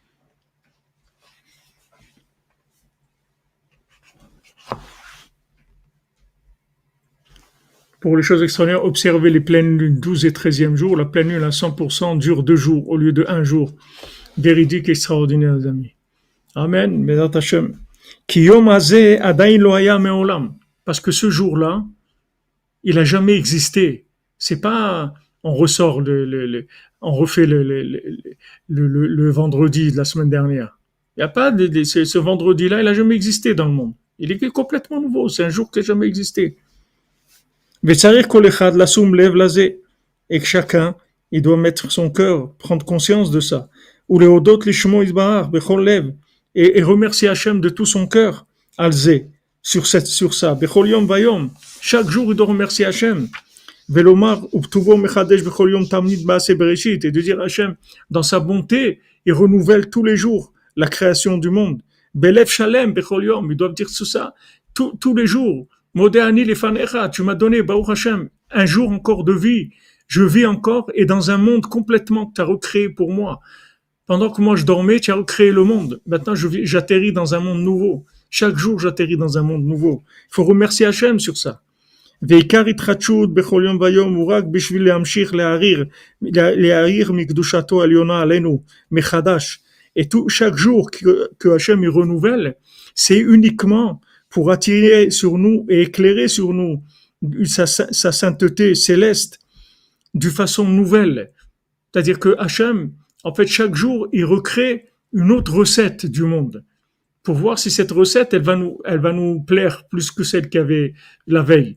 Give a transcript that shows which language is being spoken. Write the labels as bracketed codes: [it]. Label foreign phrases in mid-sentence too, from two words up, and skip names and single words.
[fr] Pour les choses extraordinaires, observez les pleines lunes 12 et 13e jour. La pleine lune à 100% dure 2 jours au lieu de 1 jour. Véridique extraordinaire, les amis. [he] אמן. בעזרת השם. כהיום הזה עדיין לא היה מעולם. [fr] Parce que ce jour-là, il a jamais existé. C'est pas, on ressort on refait le vendredi de la semaine dernière. Il y a pas ce vendredi-là, il a jamais existé dans le monde. Il est complètement nouveau. C'est un jour qui n'a jamais existé. [he] וצריך כל אחד לשום לב לזה, [fr] et que chacun, il doit mettre son cœur, prendre conscience de ça. [he] ולהודות לשמו יתברך בכל לב, [fr] et remercier Hachem de tout son cœur, [he] על זה, [fr] sur ça, [he] בכל יום ויום. [fr] Chaque jour, il doit remercier Hachem. [he] ולומר, ובטובו מחדש בכל יום תמיד מעשה בראשית, [fr] et de dire Hachem, dans sa bonté, il renouvelle tous les jours la création du monde. [he] בלב שלם בכל יום, [fr] ils doivent dire tout ça, tous les jours. [he] מודה אני לפניך, [fr] tu m'as donné, [he] ברוך השם, [fr] un jour encore de vie. Je vis encore et dans un monde complètement que tu as recréé pour moi. Pendant que moi je dormais, tu as recréé le monde. Maintenant, j'atterris dans un monde nouveau. Chaque jour, j'atterris dans un monde nouveau. Il faut remercier Hachem sur ça. [he] ועיקר התחדשות בכל יום ויום הוא רק בשביל להמשיך להאיר מקדושתו העליונה עלינו מחדש. [fr] Et chaque jour que Hachem il renouvelle, c'est uniquement pour attirer sur nous et éclairer sur nous sa sainteté céleste d'une façon nouvelle. C'est-à-dire que Hachem, en fait, chaque jour, il recrée une autre recette du monde pour voir si cette recette, elle va nous plaire plus que celle qu'il y avait la veille.